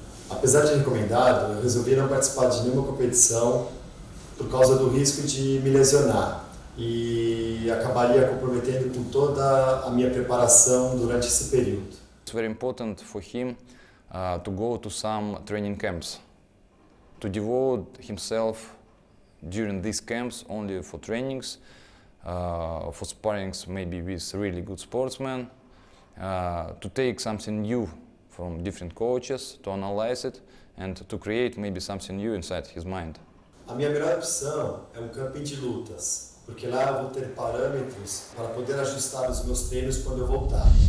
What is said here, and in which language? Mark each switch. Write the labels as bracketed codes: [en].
[pt] Apesar de recomendado, eu resolvi não participar de nenhuma competição por causa do risco de me lesionar. E acabaria comprometendo com toda a minha preparação durante esse período. [en] It's very important for him to go to some training camps, to devote himself during these camps only for trainings, for sparrings maybe with really good sportsmen, to take something new from different coaches, to analyze it and to create maybe something new inside his mind. [pt] A minha melhor opção é um camping de lutas, porque lá eu vou ter parâmetros para poder ajustar os meus treinos quando eu voltar.